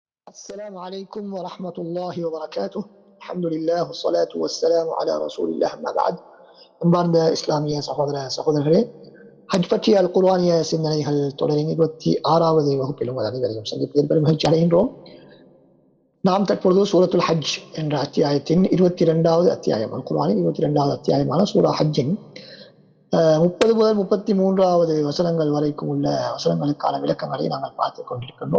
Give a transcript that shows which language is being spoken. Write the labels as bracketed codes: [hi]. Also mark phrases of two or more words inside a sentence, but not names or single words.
[ar] السلام عليكم ورحمة الله وبركاته. الحمد لله والصلاة والسلام على رسول الله. أما بعد, [ta] அன்பார்ந்த இஸ்லாமிய சகோதரர்களே, ஹஜ் பற்றிய அல் குர்ஆனிய சிந்தனைகள் தொடரின் 26வது வகுப்பில் உங்கள் அனைவரையும் சந்திப்பதில் பெரும் மகிழ்ச்சி அடைகின்றோம். நாம் தற்பொழுது சூரத்துல் ஹஜ் என்ற அத்தியாயத்தின் 22வது அத்தியாயம், அல் குர்ஆனின் 22வது அத்தியாயமான சூரா ஹஜ்ஜின் 30 முதல் 33வது வசனங்கள் வரைக்கும் உள்ள வசனங்களுக்கான விளக்கங்களை நாங்கள் பார்த்துக் கொண்டிருக்கின்றோம்.